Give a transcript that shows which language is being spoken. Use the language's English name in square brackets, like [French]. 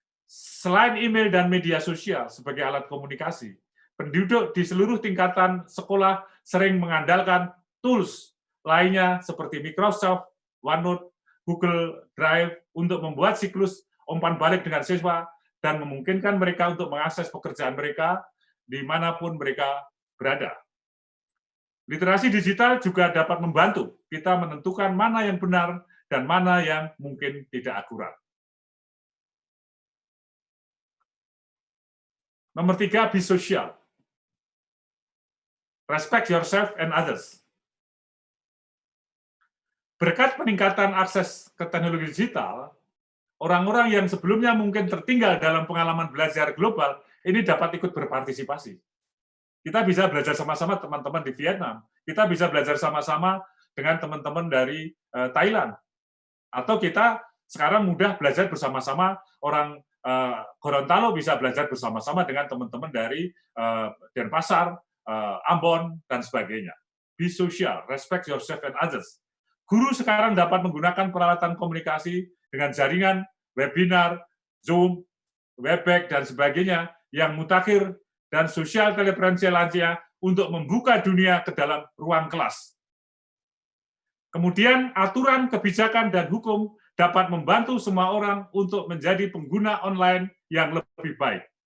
[Indonesian] Selain email dan media sosial sebagai alat komunikasi, penduduk di seluruh tingkatan sekolah sering mengandalkan tools lainnya seperti Microsoft, OneNote, Google Drive untuk membuat siklus umpan balik dengan siswa dan memungkinkan mereka untuk mengakses pekerjaan mereka dimanapun mereka berada. Literasi digital juga dapat membantu kita menentukan mana yang benar dan mana yang mungkin tidak akurat. Nomor 3, [English] be social. Respect yourself and others. [Indonesian] Berkat peningkatan akses ke teknologi digital, orang-orang yang sebelumnya mungkin tertinggal dalam pengalaman belajar global, ini dapat ikut berpartisipasi. Kita bisa belajar sama-sama teman-teman di Vietnam, kita bisa belajar sama-sama dengan teman-teman dari Thailand, atau kita sekarang mudah belajar bersama-sama orang Gorontalo bisa belajar bersama-sama dengan teman-teman dari Denpasar, Ambon, dan sebagainya. [English] Be social, respect yourself and others. [Indonesian] Guru sekarang dapat menggunakan peralatan komunikasi dengan jaringan, webinar, Zoom, Webex, dan sebagainya yang mutakhir dan sosial teleferensial lansia untuk membuka dunia ke dalam ruang kelas. Kemudian aturan, kebijakan, dan hukum dapat membantu semua orang untuk menjadi pengguna online yang lebih baik.